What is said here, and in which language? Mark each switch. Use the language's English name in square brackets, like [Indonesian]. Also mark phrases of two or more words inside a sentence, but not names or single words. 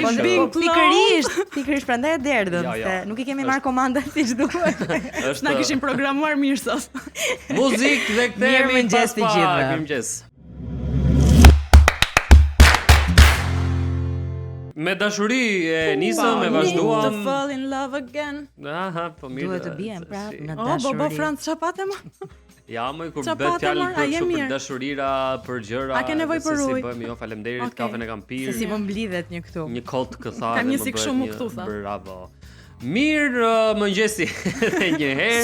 [Albanian] pikërisht prandaj e derdhëm, se nuk i kemi marrë komandat siç duhet. Na kishin programuar mirë sot. Muzikë dhe kthehemi pas pak. Mirëmëngjes. Me dashuri e nisëm, e vazhduam. [English] To fall in love again. [Albanian] Aha, po mirë. Duhet të bien prapë në dashuri. Bo Franc çapate më. Ja, më kur bëhet fjalë për dashurira, për gjëra. A ke nevojë për ujë? Si bëjmë, jo, faleminderit, kafen e kam pirë. Se si më mblidhet një këtu. Një kot këtha. Kam një sik shumë këtu tha. Bravo. Mirë, mëngjesi edhe një herë.